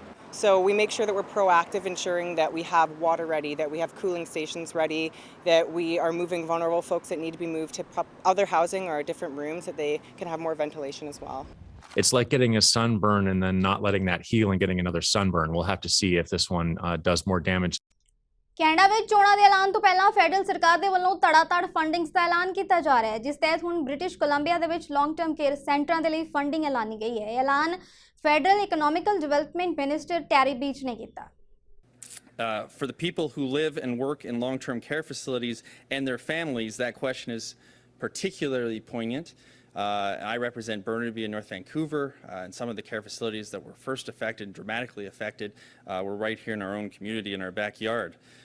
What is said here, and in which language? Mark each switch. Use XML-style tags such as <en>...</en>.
<en>So we make sure that we're proactive, ensuring that we have water ready, that we have cooling stations ready, that we are moving vulnerable folks that need to be moved to other housing or different rooms, that they can have more ventilation as well. It's like getting a sunburn and then not letting that heal and getting another sunburn. We'll have to see if this one does more damage.</en> <pa>Canada ਵਿੱਚ ਚੋਣਾਂ ਦੇ ਐਲਾਨ ਤੋਂ ਪਹਿਲਾਂ federal ਸਰਕਾਰ ਦੇ ਵੱਲੋਂ ਧੜਾਧੜ ਫੰਡਿੰਗਸ ਦਾ ਐਲਾਨ ਕੀਤਾ ਜਾ ਰਿਹਾ ਹੈ, ਜਿਸ ਤਹਿਤ ਹੁਣ ਬ੍ਰਿਟਿਸ਼ ਕੋਲੰਬੀਆ ਦੇ ਵਿੱਚ ਲੌਂਗ ਟਰਮ ਕੇਅਰ ਸੈਂਟਰਾਂ ਦੇ ਲਈ ਫੰਡਿੰਗ ਐਲਾਨੀ ਗਈ ਹੈ। ਇਹ ਐਲਾਨ federal economical development minister ਟੈਰੀ beach ਨੇ ਕੀਤਾ।</pa> <en>For the people who live and work in long-term care facilities and their families, that question is particularly poignant. I represent Burnaby and North Vancouver, and some of the care facilities that were first affected, dramatically affected, were right here in our own community, in our backyard.</en>